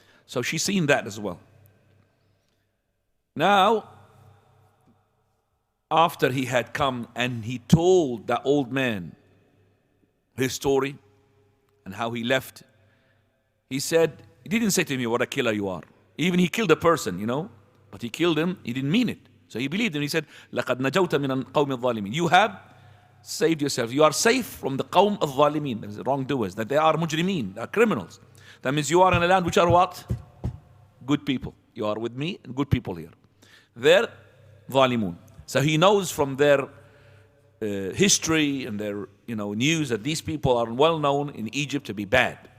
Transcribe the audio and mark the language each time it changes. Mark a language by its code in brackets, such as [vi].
[en] So she's seen that as well. Now, after he had come and he told that old man his story and how he left, he said, he didn't say to me, what a killer you are. Even he killed a person, but he killed him, he didn't mean it. So he believed him. [ar] He said, لَقَدْ نَجَوْتَ مِنَ الْقَوْمِ الظَّالِمِينَ. [en] You have saved yourself. You are safe from the qawm al-zalimin, the wrongdoers, that they are mujrimeen, they are criminals. That means you are in a land which are what? Good people. You are with me and good people here. They're zalimun. So he knows from their history and their news that these people are well known in Egypt to be bad.